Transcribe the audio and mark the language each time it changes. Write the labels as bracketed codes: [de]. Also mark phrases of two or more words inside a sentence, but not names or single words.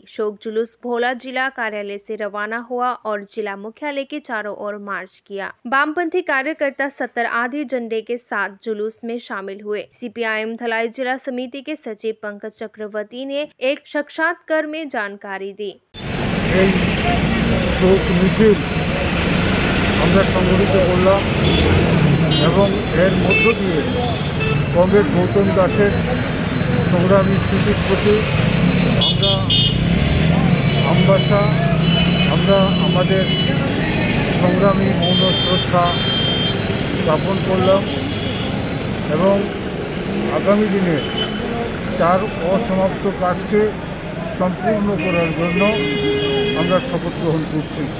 [hi] शोक जुलूस भोला जिला कार्यालय से रवाना हुआ और जिला मुख्यालय के चारों ओर मार्च किया। वामपंथी कार्यकर्ता 70 आधी झंडे के साथ जुलूस में शामिल हुए। सीपीआईएम धलाई जिला समिति के सचिव पंकज चक्रवर्ती ने एक साक्षात्कार में जानकारी दी। [bn] কমরেড গৌতম দাসের সংগ্রামী স্মৃতির প্রতি অম্বাসা সংগ্রামী মৌন শ্রদ্ধা জ্ঞাপন করলাম এবং আগামী দিনে তার অসমাপ্ত কাজ কে সম্পূর্ণ করার জন্য আমরা শপথ গ্রহণ করছি।